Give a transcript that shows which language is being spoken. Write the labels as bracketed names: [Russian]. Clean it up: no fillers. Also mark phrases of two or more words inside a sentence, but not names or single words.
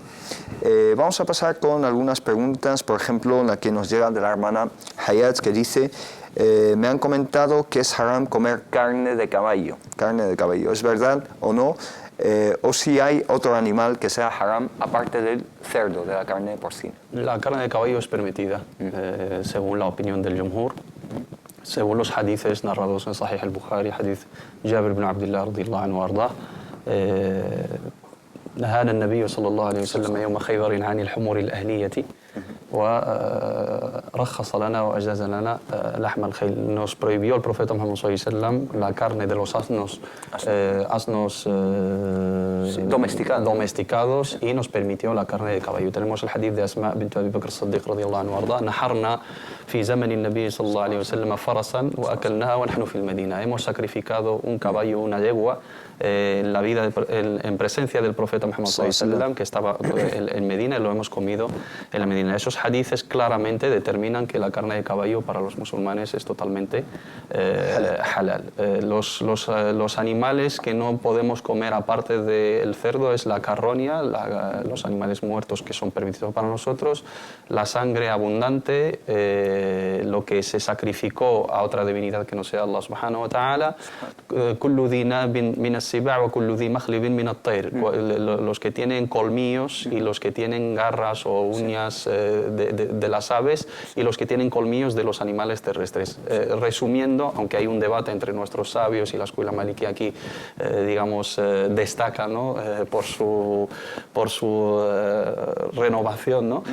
[Spanish] Vamos a pasar con algunas preguntas, por ejemplo, la que nos llega de la hermana Hayat, que dice: me han comentado que es haram comer carne de caballo. ¿Es verdad o no? O si hay otro animal que sea haram aparte del cerdo, de la carne porcina. La carne de caballo es permitida, según la opinión del Jumhur. Según los hadices narrados en [Arabic] Sahih al-Bukhari, hadith Jabir ibn Abdullah رضي الله عنه وأرضاه, نهانا النبي صلى الله عليه وسلم يوم خيبر عن الحمر الأهلية ورخص لنا وأجاز لنا لحم الخيل. [Spanish] Nos prohibió el profeta Muhammad [Arabic] صلى الله عليه وسلم [Spanish] la carne de los asnos domesticados y nos permitió la carne de caballo. Tenemos el hadith de Asma bint Abi Bakr as-Siddiq [Arabic] رضي الله عنها وأرضاها: نحرنا في زمن النبي صلى الله عليه وسلم فرسا وأكلناها ونحن في المدينة. [Spanish] Hemos sacrificado un caballo, una yegua, en presencia del profeta Muhammad [Arabic] صلى الله عليه وسلم, [Spanish] que estaba en Medina, y lo hemos comido en la Medina. Esos hadices claramente determinan que la carne de caballo para los musulmanes es totalmente halal. Los animales que no podemos comer aparte del cerdo es la carroña, los animales muertos que son permitidos para nosotros, la sangre abundante, lo que se sacrificó a otra divinidad que no sea [Arabic] الله سبحانه وتعالى, كل ذي ناب من السباع وكل ذي مخلب من الطير, [Spanish] los que tienen colmillos y los que tienen garras o uñas de las aves, y los que tienen colmillos de los animales terrestres. Resumiendo, aunque hay un debate entre nuestros sabios y la escuela maliki aquí, digamos, destaca, ¿no? por su renovación, ¿no?